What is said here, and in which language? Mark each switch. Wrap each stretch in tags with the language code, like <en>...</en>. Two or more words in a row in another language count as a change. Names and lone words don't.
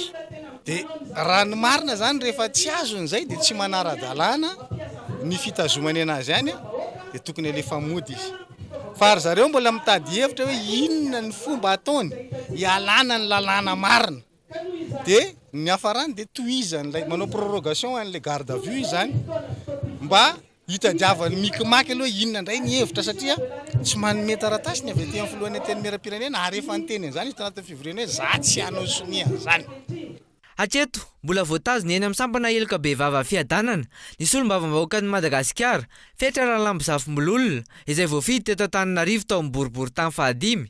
<mg>Dia raha ny marina zany rehefa tsy azo an'izay dia tsy manara-dalàna ny fitazomany anazy any dia tokony alefa mody izy. Fa ary zareo mbola mitady hevitra hoe inona ny fomba ataony hialana ny lalàna marina. Dia ny hafarany dia tohizan'ilay manao prorogation an'ilay</mg> <fr>garde à vue</fr> <mg>izany mba hitadiavany mikimaky aloha inona indray ny hevitra satria tsy manome taratasy ny avy aty amin'ny filohan'ny teny miram-pirenena ary efa nyteny an'izany ito anatin'ny fivoriana hoe za tsy hanao sonia zany. Hatreto mbola voatazona eny amin'ny sampana eloka be vava fiadanana ny solombavam-bahoaka ny Madagasikara fetra rahalamby zafimbololona izay voafidy teto Antananarivo tao amin'ny boribory tany fahadimy.</mg>